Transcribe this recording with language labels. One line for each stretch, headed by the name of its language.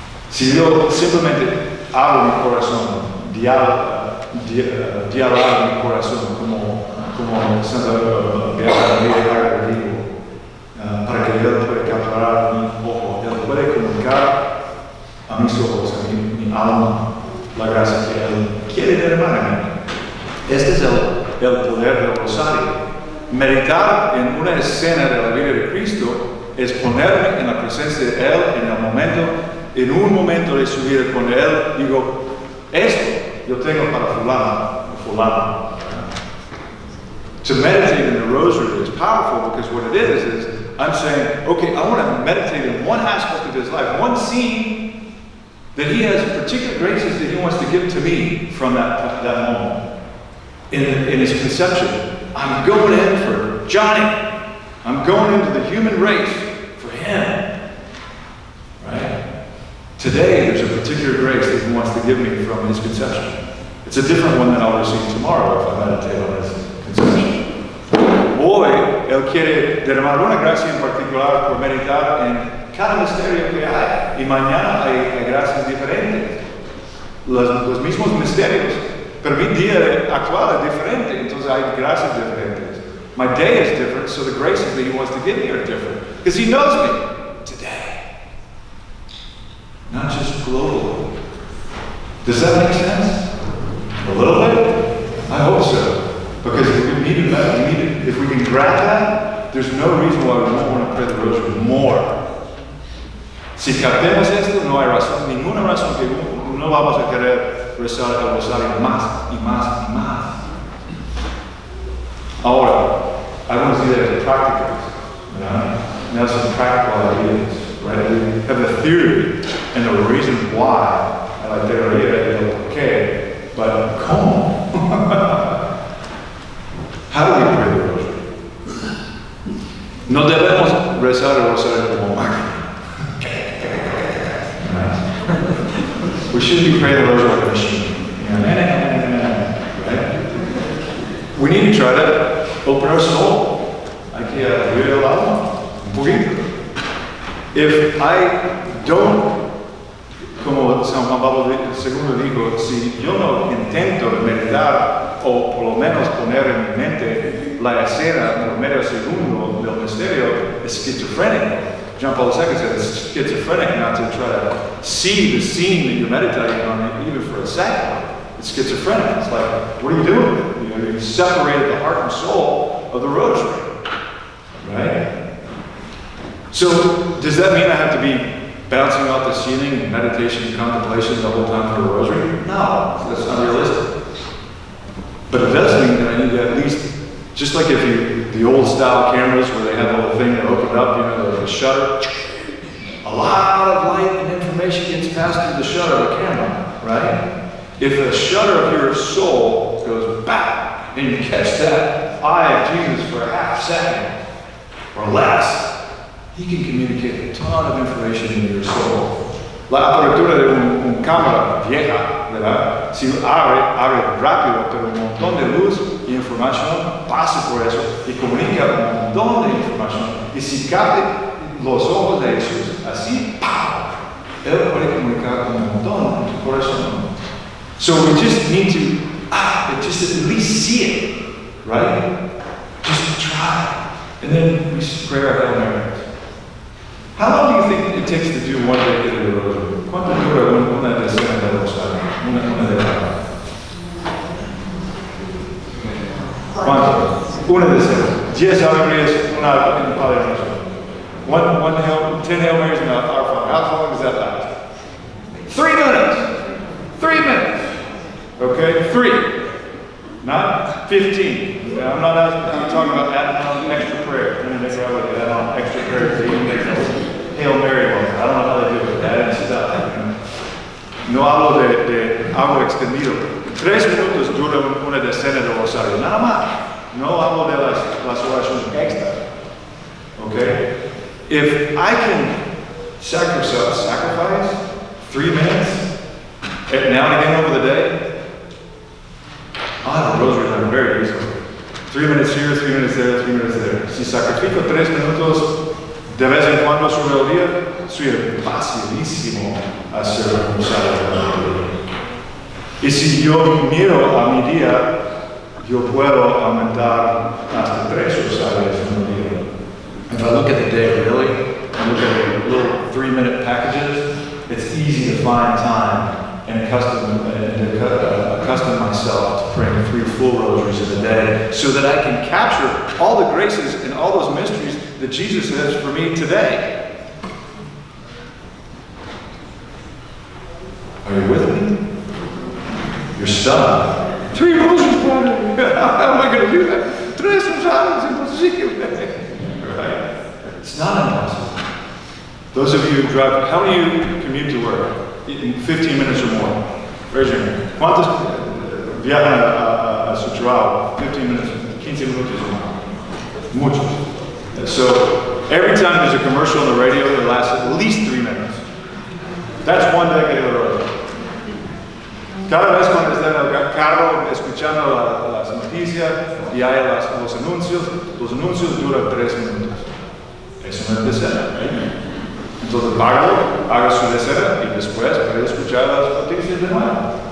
Spanish: Si yo simplemente abro mi corazón, dialogo mi corazón, como Santa Beata María Agreda dijo, para que Él pueda capturar mi ojo, Él puede comunicar a mis ojos, a mi alma, la gracia que Él quiere derramar en mí. Este es el poder del rosario. Meditar en una escena de la vida de Cristo es ponerme en la presencia de Él en un momento de su vida, cuando Él digo, esto yo tengo para fulano o fulano.
English: To meditate in the rosary is powerful because what it is I'm saying, okay, I want to meditate in one aspect of his life, one scene that he has particular graces that he wants to give to me from that moment. In his conception, I'm going in for Johnny. I'm going into the human race for him. Right? Today, there's a particular grace that he wants to give me from his conception. It's a different one than I'll receive tomorrow if I meditate on his conception.
Spanish: Hoy, Él quiere derramar una gracia en particular por meditar en cada misterio que hay. Y mañana hay gracias diferentes. Los mismos misterios. Pero mi día actual es diferente, entonces hay gracias diferentes.
English: My day is different, so the graces that he wants to give me are different. Because he knows me today. Not just globally. Does that make sense? A little bit? I hope so. Because if we can grab that, there's no reason why we won't want to pray the rosary more.
Spanish: Si captemos esto, no hay razón, ninguna razón que no vamos a querer rezar el rosario más y más y más. Ahora, algunas ideas prácticas, ¿verdad?
English: Now some practical ideas, right? We have the theory and the reason why, and
Spanish: la teoría del por qué,
English: but
Spanish: ¿cómo?
English: How do we pray the rosary?
Spanish: No debemos rezar el rosario como máquina.
English: We shouldn't be praying the rosary like a machine. Right? We need to try to open our soul.
Spanish: Hay que abrir el alma un poquito.
English: If I don't,
Spanish: como San Juan Pablo II dijo, si yo no intento meditar o por lo menos poner en mi mente la escena por medio segundo del misterio, es schizophrenic.
English: John Paul II said it's schizophrenic not to try to see the scene that you're meditating on even for a second. It's schizophrenic. It's like, what are you doing? You separated the heart and soul of the rosary. Right? So, does that mean I have to be bouncing off the ceiling in meditation and contemplation the whole time for the rosary? No, that's unrealistic. But it does mean that I need to at least, just like the old style cameras where they have the little thing that opened up, the shutter, a lot of light and information gets passed through the shutter of the camera, right? If the shutter of your soul goes back and you catch that eye of Jesus for a half second or less, he can communicate a ton of information in your soul.
Spanish: La apertura de un cámara vieja, ¿verdad? Si abre rápido, pero un montón de luz y información pasa por eso y comunica un montón de información. Y si capta los ojos de Jesús, así, ¡pam! Él puede comunicar un montón en tu corazón.
English: So we just need to, just at least see it, right? Just try. And then we pray our Hail Marys. How long do you think it takes to do one day of the rosary?
Spanish: ¿Cuánto dura una decena de rosario? Una decena. ¿Cuánto? Una decena. 10 Ave Marías, una Padre Nuestro.
English: 10 Hail Marys and Our Father. How long does that last? 3 minutes. 3 minutes. Okay? 3. Not 15. I'm talking about adding on extra prayer. I mean, they probably add on extra prayer. They even make those Hail Mary ones. I don't know how they do it, adding stuff.
Spanish: No hablo de algo extendido. 3 minutos dura una decena de rosario. Nada más. No hablo de las oraciones extra.
English: Okay? If I can sacrifice 3 minutes now and again over the day, I'll have a rosary done very easily. 3 minutes here, 3 minutes there, 3 minutes there.
Spanish: Si sacrifico 3 minutos de vez en cuando sobre el día, soy facilísimo hacer un rosario. Y si yo miro a mi día, yo puedo aumentar hasta 3 rosarios en un día.
English: If I look at the day really, and look at the little 3-minute packages, it's easy to find time and accustom myself to praying 3 full rosaries in a day so that I can capture all the graces and all those mysteries that Jesus has for me today. Are you with me? You're stunned. 3 rosaries, Father? How am I going to do that? 3
Spanish: rosarios, imposible.
English: Right? It's not impossible. Those of you who drive, how many of you commute to work in 15 minutes or more? Raise your hand.
Spanish: ¿Cuántos viajan a su trabajo 15 minutes, 15 minutos
English: or more?
Spanish: Muchos.
English: So every time there's a commercial on the radio that lasts at least 3 minutes. That's one decade of the road.
Spanish: Cada vez cuando está en el carro escuchando las noticias y hay los anuncios duran 3 minutos. Eso no es decena, ¿eh? Entonces haga su decena y después puede escuchar las noticias de nuevo.